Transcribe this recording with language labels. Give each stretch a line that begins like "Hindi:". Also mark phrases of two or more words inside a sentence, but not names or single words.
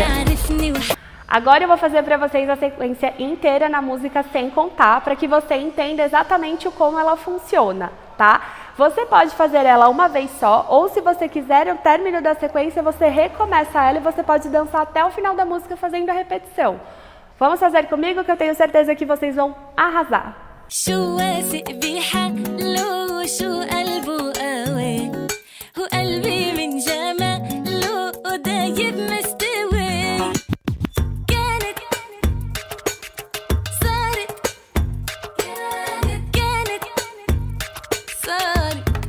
Portuguese: Agora eu vou fazer para vocês a sequência inteira na música sem contar, para que você entenda exatamente como ela funciona, tá? Você pode fazer ela uma vez só, ou se você quiser, ao término da sequência, você recomeça ela e você pode dançar até o final da música fazendo a repetição. Vamos fazer comigo que eu tenho certeza que vocês vão arrasar.
Arabic: شو واثق بحاله وشو قلبه قوي وقلبي من جماله دايب مستوي كانت صارت كانت صارت